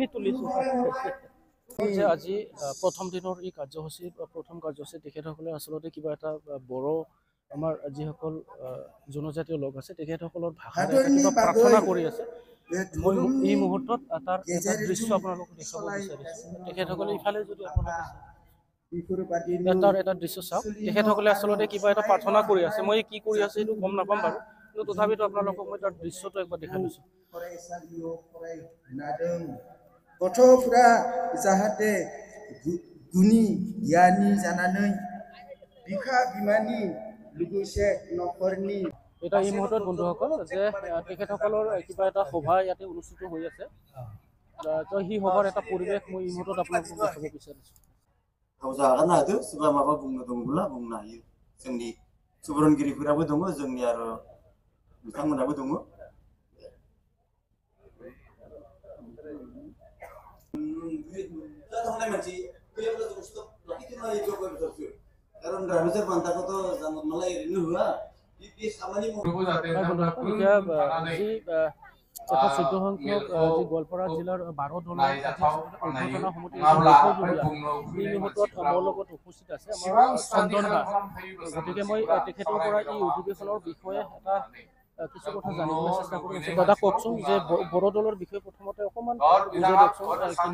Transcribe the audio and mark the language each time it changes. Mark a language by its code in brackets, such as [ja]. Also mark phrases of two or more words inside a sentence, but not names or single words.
[as] তুলিছো যে আজি প্ৰথম দিনৰ এই কাৰ্যসূচীৰ প্ৰথম কাৰ্যসূচী তেখেতসকলে আচলতে কিবা এটা বড়ো আমাৰ যিসকল জনজাতীয় লোক আছে তেখেতসকলৰ ভাষাৰে কিবা প্ৰাৰ্থনা কৰি আছে মই এই মুহূৰ্তত তাৰ এটা দৃশ্য আপোনালোকক দেখাব বিচাৰিছো তেখেতসকলে ইফালে যদি আপোনালোকে তাৰ এটা দৃশ্য চাওক তেখেতসকলে আচলতে কিবা এটা প্ৰাৰ্থনা কৰি আছে মই কি কৰি আছে সেইটো গম নাপাম বাৰু কিন্তু তথাপিতো আপোনালোকক মই তাৰ দৃশ্যটো একবাৰ দেখাই দিছোঁ [brx] गथ'फोरा जाहाथे गुनि गियानि जानानै बिफा बिमानि लोगोसे न'खरनि [as] এটা এই মুহূৰ্তত বন্ধুসকল যে তেখেতসকলৰ কিবা এটা সভা ইয়াতে অনুষ্ঠিত হৈ আছে তো সেই সভাৰ এটা পৰিৱেশ মই এই মুহূৰ্তত আপোনালোকক দেখাব বিচাৰিছোঁ [brx] जागोन आरो सोरबा माबा बुंनो दंब्ला बुंनो हायो जोंनि सुबुरुनगिरिफोराबो दङ जोंनि आरो बिथांमोनाबो दङ थांनाय मानसि फैयाब्ला जों स्टप लाखिथ'नो हायो जौगा बिथरसो खारन रामेश्वर बान्थाखौथ' जानला मोनला ओरैनो होआ बे खामानि मावो [as] এতিয়া যি এটা 14 সংখ্যক যি গোৱালপাৰা জিলাৰ 12 দলৰ অভ্যৰ্থনা সমিতিৰ এই মুহূৰ্তত মোৰ লগত উপস্থিত আছে আমাৰ চন্দন দা গতিকে মই তেখেতৰ পৰা এই অধিৱেশনৰ বিষয়ে এটা কিছু কথা জানিবলৈ চেষ্টা কৰি আছো দাদা কওকচোন যে বড়ো দলৰ বিষয়ে প্ৰথমতে অকণমান বুজাই দিয়কচোন